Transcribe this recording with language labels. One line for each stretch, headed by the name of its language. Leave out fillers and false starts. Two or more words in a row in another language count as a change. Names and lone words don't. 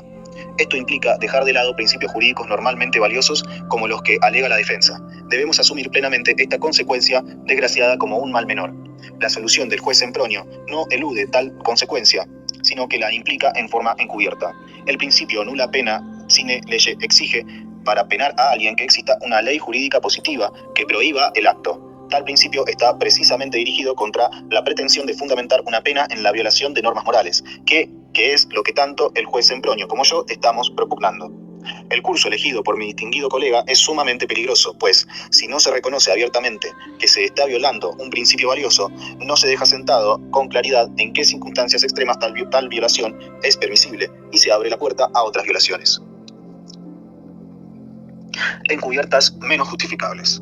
Spanish: Esto implica dejar de lado principios jurídicos normalmente valiosos como los que alega la defensa. Debemos asumir plenamente esta consecuencia desgraciada como un mal menor. La solución del juez Sempronio no elude tal consecuencia, sino que la implica en forma encubierta. El principio
Latin: nulla pena sine lege
Spanish: exige para penar a alguien que exista una ley jurídica positiva que prohíba el acto. Tal principio está precisamente dirigido contra la pretensión de fundamentar una pena en la violación de normas morales, que es lo que tanto el juez Sempronio como yo estamos propugnando. El curso elegido por mi distinguido colega es sumamente peligroso, pues si no se reconoce abiertamente que se está violando un principio valioso, no se deja sentado con claridad en qué circunstancias extremas tal violación es permisible y se abre la puerta a otras violaciones encubiertas menos justificables.